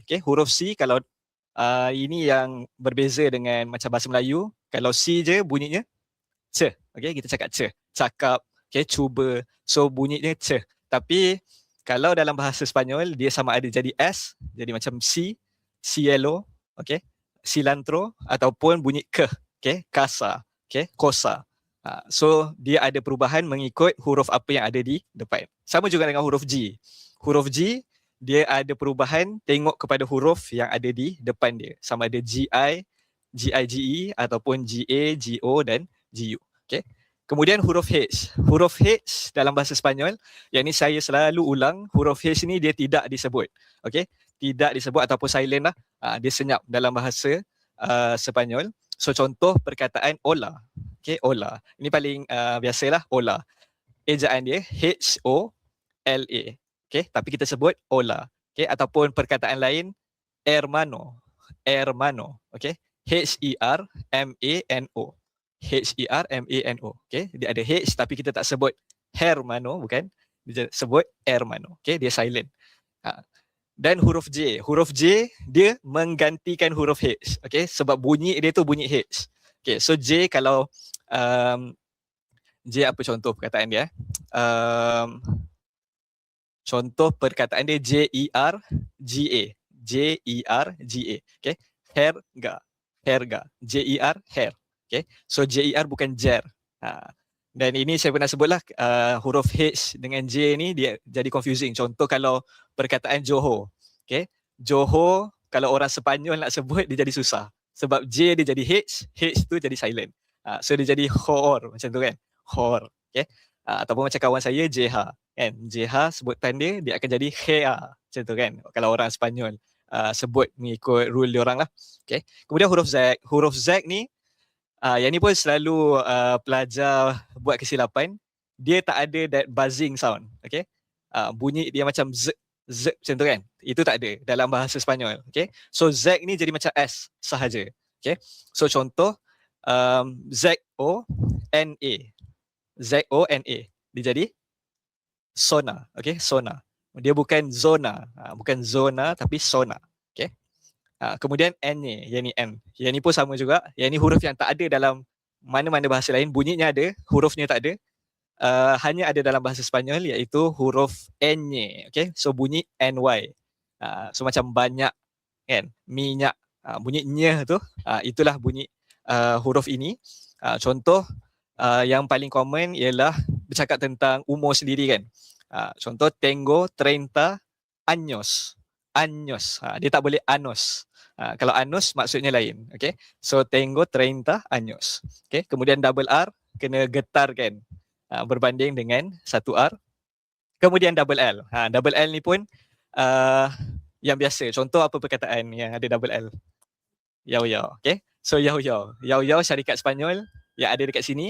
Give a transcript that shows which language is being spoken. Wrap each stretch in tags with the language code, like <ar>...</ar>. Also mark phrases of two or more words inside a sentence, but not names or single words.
<ms>Okay, huruf C kalau ini yang berbeza dengan macam bahasa Melayu. Kalau C je bunyinya C. Okay, kita cakap C. Cakap, okay, cuba. So bunyinya C. Tapi kalau dalam bahasa Sepanyol, dia sama ada jadi S, jadi macam C, cielo, okay, cilantro, ataupun bunyi K, okay, casa, okay, cosa. So dia ada perubahan mengikut huruf apa yang ada di depan. Sama juga dengan huruf G. Huruf G, dia ada perubahan tengok kepada huruf yang ada di depan dia. Sama ada GI, GIGE ataupun GA, GO dan GU. Okay. Kemudian huruf H. Huruf H dalam bahasa Sepanyol, yang ni saya selalu ulang, huruf H ni dia tidak disebut. Okay. Tidak disebut ataupun silent lah. Dia senyap dalam bahasa Sepanyol. So contoh perkataan hola. Okay, hola. Ini paling biasalah, hola. ejaan dia H-O-L-A. Okay, tapi kita sebut hola. Okay, ataupun perkataan lain, hermano. Hermano. Okay, H-E-R-M-A-N-O. H-E-R-M-A-N-O. Okay, dia ada H tapi kita tak sebut hermano, bukan. Dia sebut hermano. Okay, dia silent. Dan huruf J. Huruf J dia menggantikan huruf H. Okay, sebab bunyi dia tu bunyi H. Okay, so J kalau J apa contoh perkataan dia? Contoh perkataan dia J-E-R-G-A. J-E-R-G-A. Okay, herga. Herga. J-E-R, hair. Okay, so J-E-R bukan jer. Dan ini saya pernah sebutlah huruf H dengan J ni dia jadi confusing. Contoh kalau perkataan Johor. Okay, Johor kalau orang Sepanyol nak sebut dia jadi susah. Sebab J dia jadi H, H tu jadi silent. So dia jadi Hor macam tu kan. Hor. Okay. Ataupun macam kawan saya JH kan. JH sebutan dia akan jadi Hea macam tu kan. Kalau orang Sepanyol sebut mengikut rule dia orang lah. Okay. Kemudian huruf Z. Huruf Z ni yang ni pun selalu pelajar buat kesilapan. Dia tak ada</ms> <en>that buzzing sound.</en> <ms>Okay. Bunyi dia macam Z macam tu kan. Itu tak ada dalam bahasa Sepanyol. Okay. So Z ni jadi macam S sahaja. Okay. So contoh Z-O-N-A. Z-O-N-A. Dia jadi sona. Okay, sona. Dia bukan zona. Bukan zona tapi sona. Okay. Kemudian N-nya, yang ni N. Yang ni pun sama juga. Yang ni huruf yang tak ada dalam mana-mana bahasa lain. Bunyinya ada, hurufnya tak ada. Hanya ada dalam bahasa Sepanyol iaitu huruf N-nya. Okay, so bunyi N-Y. So macam banyak kan, minyak. Bunyi nya tu, itulah bunyi huruf ini. Contoh yang paling common ialah bercakap tentang umur sendiri kan. Contoh</ms> <es>tengo 30 años.</es> <ms>Años. Dia tak boleh anos. Kalau anos maksudnya lain. Okay. So</ms> <es>tengo 30 años.</es> <ms>Okay. Kemudian</ms> <en>double R</en> <ms>kena getar kan. Berbanding dengan satu R. Kemudian</ms> <en>double L. Double L</en> <ms>ni pun yang biasa. Contoh apa perkataan yang ada</ms> <en>double L?</en> <ms>Yao yao. Okay. So yao yao. Yao yao syarikat Sepanyol yang ada dekat sini.</ms>